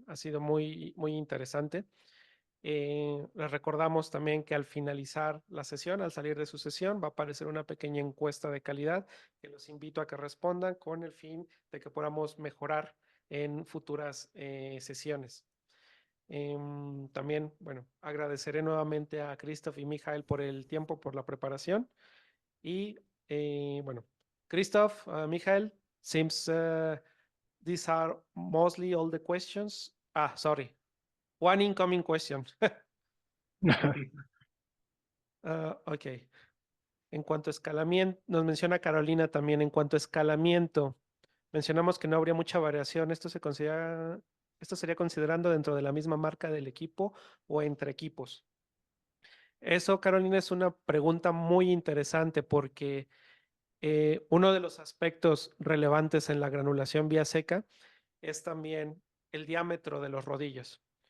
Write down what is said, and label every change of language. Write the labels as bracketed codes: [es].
[es] Ha sido muy, muy interesante. Les recordamos también que al finalizar la sesión, al salir de su sesión, va a aparecer una pequeña encuesta de calidad que los invito a que respondan con el fin de que podamos mejorar en futuras sesiones. También, bueno, agradeceré nuevamente a Christoph y Michael por el tiempo, por la preparación. Y bueno, [en] Christoph, Michael, seems these are mostly all the questions. Sorry, one incoming question. Ok. [es] En cuanto a escalamiento, nos menciona Carolina también, en cuanto a escalamiento, mencionamos que no habría mucha variación. Esto sería considerando dentro de la misma marca del equipo o entre equipos. Eso, Carolina, es una pregunta muy interesante porque uno de los aspectos relevantes en la granulación vía seca es también el diámetro de los rodillos.